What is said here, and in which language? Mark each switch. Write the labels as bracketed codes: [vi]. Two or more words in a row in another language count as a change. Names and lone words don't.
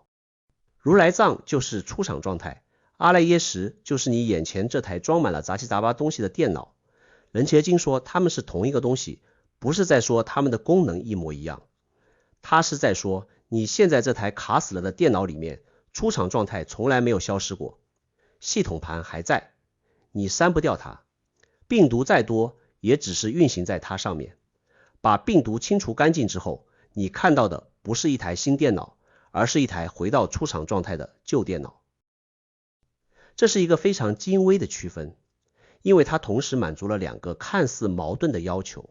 [zh] 如來藏就是出廠狀態，阿賴耶識就是你眼前這台裝滿了雜七雜八東西的電腦。楞伽經說它們是同一個東西，不是在說它們的功能一模一樣，它是在說你現在這台卡死了的電腦裡面，出廠狀態從來沒有消失過，系統盤還在，你刪不掉它，病毒再多也只是運行在它上面。把病毒清除乾淨之後，你看到的不是一台新電腦，而是一台回到出廠狀態的舊電腦。這是一個非常精微的區分，因為它同時滿足了兩個看似矛盾的要求。